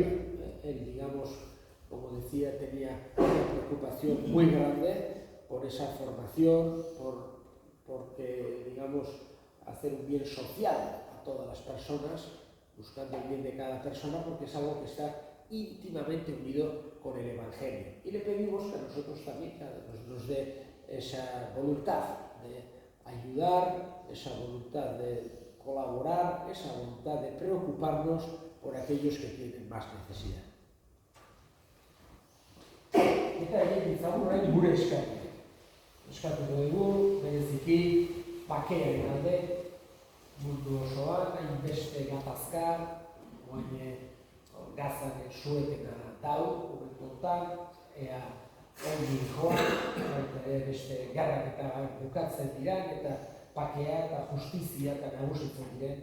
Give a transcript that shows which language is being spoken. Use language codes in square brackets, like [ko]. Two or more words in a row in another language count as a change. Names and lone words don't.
[es] Él, digamos, como decía, tenía una preocupación muy grande por esa formación, porque, digamos, hacer un bien social a todas las personas, buscando el bien de cada persona, porque es algo que está íntimamente unido con el Evangelio. Y le pedimos que a nosotros también nos dé esa voluntad de ayudar, esa voluntad de colaborar, esa voluntad de preocuparnos por aquellos que tienen más necesidad. [eu] Eta egin ditzagun orain gure eskaria. Eskatuko dugu, bereziki bakearen alde, mundu osoan, hainbeste gatazka, Gazaren suetena dau, momentuan, ea ongi joan, beste garrak eta bukatzen diran, eta bakea eta justizia eta nagusitzen diren.